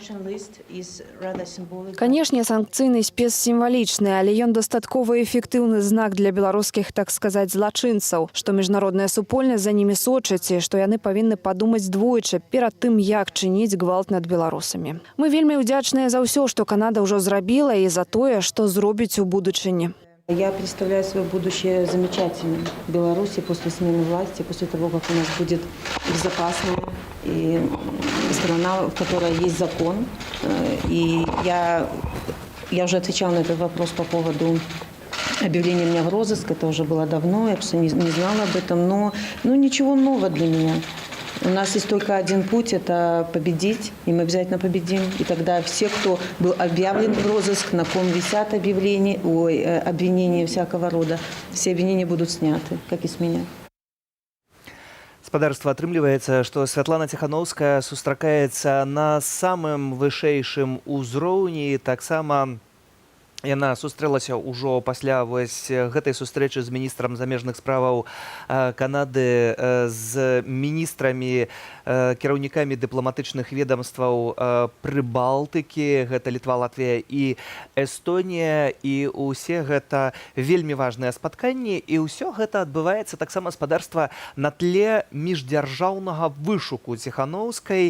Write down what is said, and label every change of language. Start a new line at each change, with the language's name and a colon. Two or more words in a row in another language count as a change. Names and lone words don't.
Belarusian: Канешне, санкцыйны спіс сімвалічны, але ён дастаткова эфектыўны знак для беларускіх, так сказаць, злачынцаў, што міжнародная супольнасць за німі сочыць і што яны павінны падумаць двойчы перад тым, як чыніць гвалт над беларусамі. Мы вельмі ўдзячныя за ўсё, што Канада ўжо зрабіла, і за тое, што зробіць у будучыні.
Russian: Я представляю свое будущее замечательным в Беларуси после смены власти, после того, как у нас будет безопасная и страна, в которой есть закон. И я уже отвечала на этот вопрос по поводу объявления меня в розыск. Это уже было давно, я просто не знала об этом. Но ничего нового для меня. У нас есть только один путь – это победить, и мы обязательно победим. И тогда все, кто был объявлен в розыск, на ком висят обвинения всякого рода, все обвинения будут сняты, как и с меня.
Belarusian: Спадарства, атрымліваецца, што Святлана Ціхановская сустракаецца на самым вышэйшым узроўні, таксама яна сустрэлася ўжо пасля гэтай сустрэчы з міністрам замежных справаў Канады, з міністрамі, кіраўнікамі дыпламатычных ведамстваў Прыбалтыкі, гэта Літва, Латвія і Эстонія, і ўсе гэта вельмі важныя спатканні, і ўсё гэта адбываецца таксама, спадарства, на тле міждзяржаўнага вышуку Ціхановскай.